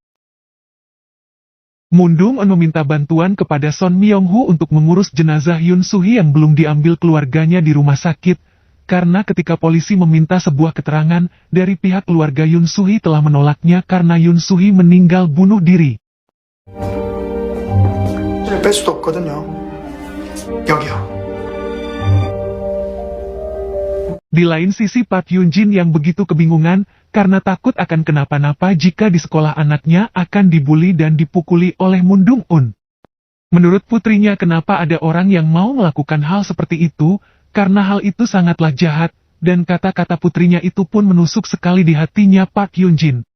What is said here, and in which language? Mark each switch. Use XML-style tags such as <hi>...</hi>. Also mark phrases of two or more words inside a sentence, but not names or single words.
<id>Mundung-un meminta bantuan kepada Son Myung-hoo untuk mengurus jenazah Yoon Soo-hee yang belum diambil keluarganya di rumah sakit, karena ketika polisi meminta sebuah keterangan, dari pihak keluarga Yoon Soo-hee telah menolaknya karena Yoon Soo-hee meninggal bunuh diri.</id> <ko>뺄 수도 없거든요. 여기요.</ko> <id>Di lain sisi Park Hyun-jin yang begitu kebingungan, karena takut akan kenapa-napa jika di sekolah anaknya akan dibully dan dipukuli oleh Mundung-un. Menurut putrinya kenapa ada orang yang mau melakukan hal seperti itu, karena hal itu sangatlah jahat, dan kata-kata putrinya itu pun menusuk sekali di hatinya Park Hyun-jin.</id>